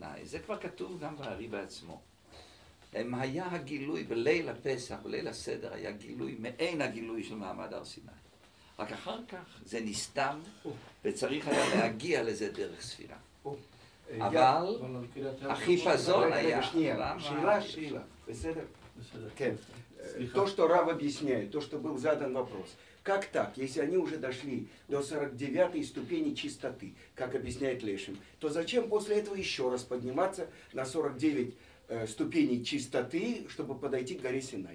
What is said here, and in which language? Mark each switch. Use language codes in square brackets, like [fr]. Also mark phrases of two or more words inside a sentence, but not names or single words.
[he] זה כבר כתוב גם בארי בעצמו. היה הגילוי בליל הפסח, בליל הסדר, היה גילוי מעין הגילוי של מעמד הר סיני. רק אחר כך זה נסתם, וצריך היה להגיע לזה דרך ספירה. אבל החיפזון היה... שאלה, בסדר? כן. [ru] То, что Рав объясняет, то, что был задан вопрос. Как так, если они уже дошли до 49-й ступени чистоты, как объясняет Лешем, то зачем после этого еще раз подниматься на 49 ступеней чистоты, чтобы подойти к горе Синай?